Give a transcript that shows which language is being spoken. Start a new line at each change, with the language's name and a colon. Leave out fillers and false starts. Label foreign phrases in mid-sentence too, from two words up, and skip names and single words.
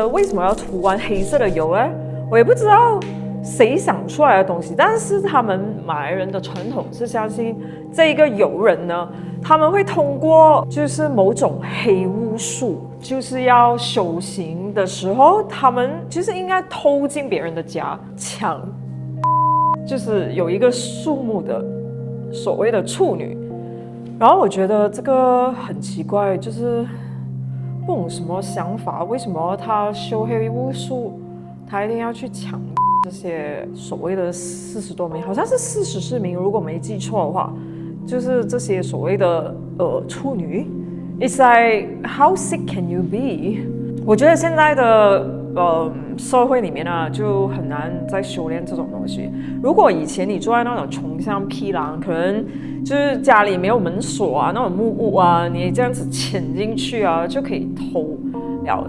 Chinese: 為什麼要塗完黑色的油呢？我也不知道誰想出來的東西，但是他們馬來人的傳統是相信這個油人呢，他們會通過就是某種黑巫術，就是要修行的時候，他們就是應該偷進別人的家搶，就是有一個數目的所謂的處女。然後我覺得這個很奇怪，就是不懂什麼想法，為什麼他修黑巫術，他一定要去搶這些所謂的40多名，好像是44名，如果沒記錯的話，就是這些所謂的處女。
English: It's like how sick can you be？
Chinese: 我覺得現在的社會裡面呢，就很難再修煉這種東西。如果以前你住在那種窮鄉僻壤，可能就是家裡沒有門鎖啊，那種木屋啊，你這樣子潛進去啊，就可以偷了。